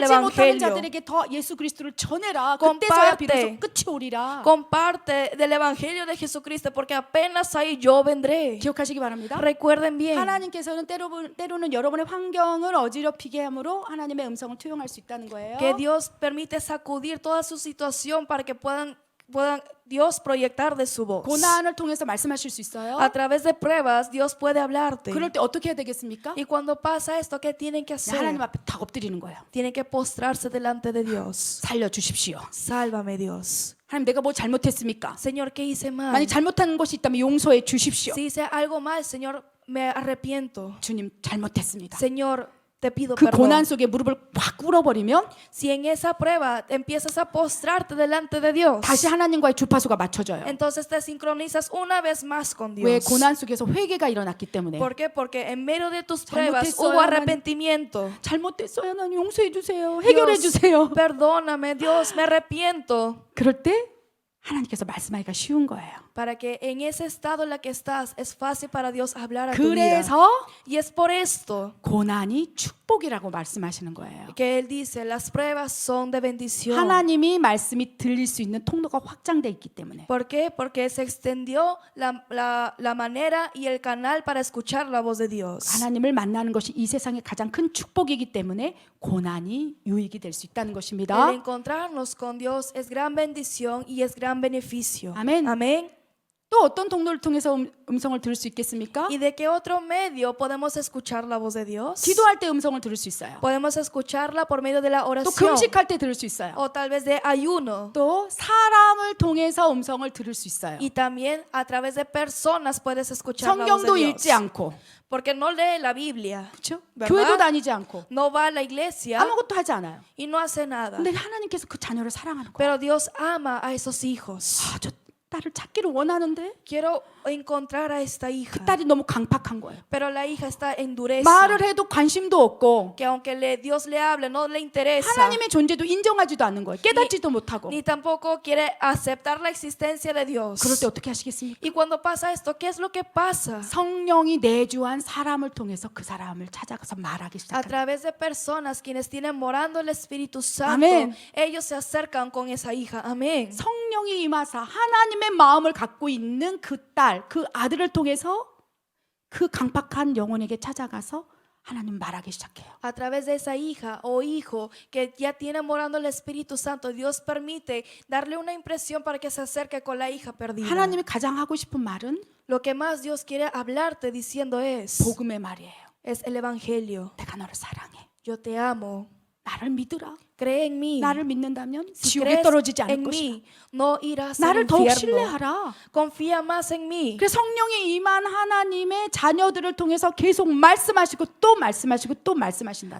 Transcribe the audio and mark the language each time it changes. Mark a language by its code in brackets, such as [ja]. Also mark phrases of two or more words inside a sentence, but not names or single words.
[ko] 알지 못하는 [es] evangelio. [ko] 자들에게 더 예수 그리스도를 전해라. 그때서야 [es] Comparte. [ko] 비로소 끝이 오리라. [es] Comparte del evangelio de Jesucristo, porque apenas ahí yo vendré. [ko] 기억하시기 바랍니다. [es] Recuerden bien, [ko] 하나님께서는 때로는 여러분의 환경을 어지럽히게 함으로 하나님의 음성을 투영할 수 있다는 거예요. [es] que Dios permite sacudir toda su situación para que puedan Dios proyectar de su voz. [ko] 고난을 통해서 말씀하실 수 있어요. [es] A través de pruebas, Dios puede hablarte. [ko] 그럴 때 어떻게 해야 되겠습니까? [es] Y cuando pasa esto, ¿qué tienen que [ko] 하나님 [es] hacer? [ko] 앞에 다 엎드리는 거예요. [es] Tienen que postrarse delante de Dios. [ko] 살려주십시오. [es] Sálvame, Dios. [ko] 하나님 내가 뭐 잘못했습니까? [es] Señor, ¿qué hice mal? [ko] 만약 잘못한 것이 있다면 용서해 주십시오. [es] Si hice algo mal, Señor, me arrepiento. [ko] 주님 잘못했습니다. [es] Señor, te pido [ko] 그 [es] perdón. [ko] 고난 속에 무릎을 확 꿇어버리면 [es] Si en esa prueba empiezas a postrarte delante de Dios, [ko] 다시 하나님과의 주파수가 맞춰져요. [es] entonces te sincronizas una vez más con [ko] 왜 [es] Dios. [ko] 고난 속에서 회개가 일어났기 때문에. [es] ¿Por qué? Porque en medio de tus pruebas [ko] 잘못했어요, [es] hubo [ko] 하나님. [es] arrepentimiento. [ko] 잘못됐어요. 하나님 용서해 주세요. 해결해 [es] Dios, [ko] 주세요. [es] perdóname, Dios, me arrepiento. [ko] 그럴 때 하나님께서 말씀하기가 쉬운 거예요. [es] Para que en ese estado en la que estás es fácil para Dios hablar a tu vida. [ko] 그래서 [es] Y es por esto [ko] 고난이 축복이라고 말씀하시는 거예요. [es] que Él dice, las pruebas son de bendición. [ko] 하나님이 말씀이 들릴 수 있는 통로가 확장돼 있기 때문에. [es] ¿Por qué? Porque se extendió la manera y el canal para escuchar la voz de Dios. [ko] 하나님을 만나는 것이 이 세상의 가장 큰 축복이기 때문에 고난이 유익이 될 수 있다는 [es] El [ko] 것입니다. [es] encontrarnos con Dios es gran bendición y es gran beneficio. Amén. Amén. [ko] 또 어떤 통로를 통해서 음성을 들을 수 있겠습니까? [es] ¿Y de qué otro medio podemos escuchar la voz de Dios? [ko] 기도할 때 음성을 들을 수 있어요. [es] Podemos escucharla por medio de la [ko] 또 [es] oración [ko] 금식할 때 들을 수 있어요. [es] o tal vez de ayuno. [ko] 또 사람을 통해서 음성을 들을 수 있어요. [es] Y también a través de personas puedes escuchar la voz [ko] 성경도 [es] de [ko] 읽지 [es] Dios. [ko] 않고, [es] Porque no lee la Biblia, [ko] 그렇죠? [es] ¿verdad? [ko] 교회도 다니지 않고 [es] no va a la iglesia [ko] 아무것도 하지 않아요. [es] y no hace nada. [ko] 근데 하나님께서 그 자녀를 사랑하는 거예요. [es] Pero Dios ama a esos hijos. [ko] 아, 저 딸을 찾기를 원하는데 [es] Quiero encontrar a esta [ko] 그 [es] hija, [ko] 딸이 너무 강팍한 거예요. [es] pero la hija está endureza. [ko] 말을 해도 관심도 없고 [es] Que aunque Dios le hable, no le interesa. [ko] 하나님의 존재도 인정하지도 않는 거예요. 깨닫지도 못하고. [es] Ni tampoco quiere aceptar la existencia de Dios. [ko] 그럴 때 어떻게 하시겠습니까? [es] Y cuando pasa esto, ¿qué es lo que pasa? [ko] 성령이 내주한 사람을 통해서 그 사람을 찾아가서 말하기 [es] A [ko] 시작합니다. [es] través de personas quienes tienen morando el Espíritu Santo, Amén. ellos se acercan con esa hija. Amén. [ko] 성령이 임하사 하나님의 마음을 갖고 있는 그 딸, 그 아들을 통해서 그 강팍한 영혼에게 찾아가서 하나님 말하기 시작해요. [es] A través de esa hija o hijo que ya tiene morando el Espíritu Santo, Dios permite darle una impresión para que se acerque con la hija perdida. [ko] 하나님이 가장 하고 싶은 말은 [es] Lo que más Dios quiere hablarte diciendo es [ko] 복음의 말이에요. [es] el Evangelio. [ko] 내가 너를 사랑해. [es] Yo te amo. [ko] 나를 믿으라. [es] Cree en mí. [ko] 나를 믿는다면 [es] Si [ko] 지옥에 [es] crees [ko] 떨어지지 않을 [es] en [ko] 것이다. [es] mí, no irás al [ko] 나를 더욱 [es] infierno. [ko] 신뢰하라. [es] Confía más en mí. [ko] 그래서 성령이 임한 하나님의 자녀들을 통해서 계속 말씀하시고 또 말씀하시고 또 말씀하신다.